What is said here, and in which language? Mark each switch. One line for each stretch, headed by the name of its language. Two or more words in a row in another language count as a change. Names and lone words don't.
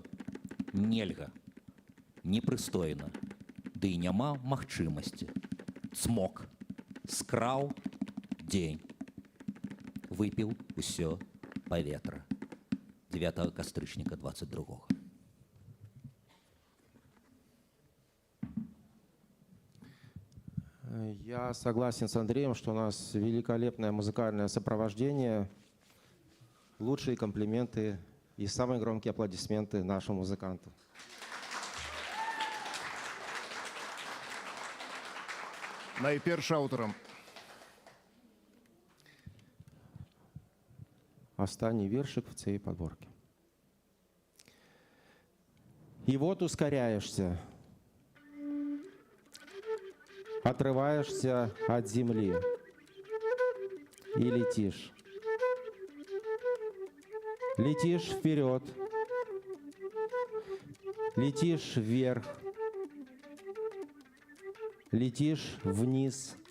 Belarusian: Нельга, непрыстойна, ды і няма магчымасці. Цмок, скраў дзень, выпіў усё паветра. 9 кастрычніка 22-го.
Russian: Я согласен с Андреем, что у нас великолепное музыкальное сопровождение. Лучшие комплименты и самые громкие аплодисменты нашему музыканту.
Belarusian: Найперш аўтарам.
Ukrainian: Останній вершик в цій подборке.
Russian: И вот ускоряешься, отрываешься от земли и летишь. Летишь вперед, летишь вверх, летишь вниз.